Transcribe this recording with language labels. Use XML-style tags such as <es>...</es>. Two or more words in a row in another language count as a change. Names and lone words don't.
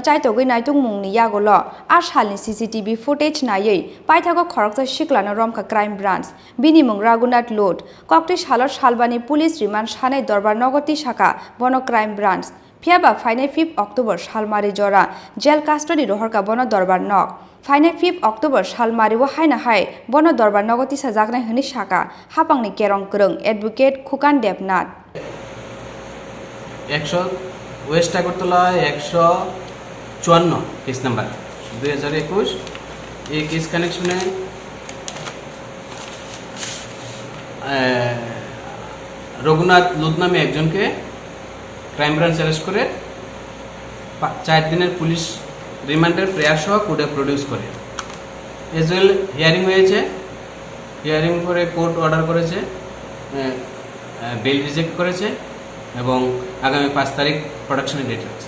<trp>चाइतोगै नायतुं मुंनि यागलो आ सालनि सीसीटीवी फुटेज नायै पाइथागो खरकसा सिक्लानो रमखा</trp> <en>crime branch</en> <trp>बिनि मुं रघुनाथ लोड कक्टी सालो सालबानि</trp> <en>police remand</en> <trp>सानै दरबार नगति शाखा बनो</trp> <en>crime branch</en> <trp>फियाबा फाइने 5 अक्टोबर सालमारि जरा</trp> <en>jail custody</en> <trp>रहरका बनो दरबार नक फाइने 5 अक्टोबर सालमारिव हायना हाय बनो दरबार नगति साजागनाय हनि शाखा हापांनि केरं करं एडवोकेट खुकान देबनाथ</trp> <bn>100 वेस्ट আগরতলা 154 केस नंबर 2021 এই</bn> <en>case connection</en> <bn>রঘুনাথ লুত নামে একজনকে</bn> <en>crime branch arrest</en> <bn>করে 4 দিনের পুলিশ রিমান্ডের প্রেয়ার সহ কোর্টে প্রডিউস করে</bn> <en>as well hearing</en> <bn>হয়েছে হিয়ারিং করে</bn> <en>court order</en> <bn>করেছে</bn> <en>bail reject</en> <bn>করেছে এবং আগামী 5 তারিখ প্রোডাকশনের ডেট আছে</bn>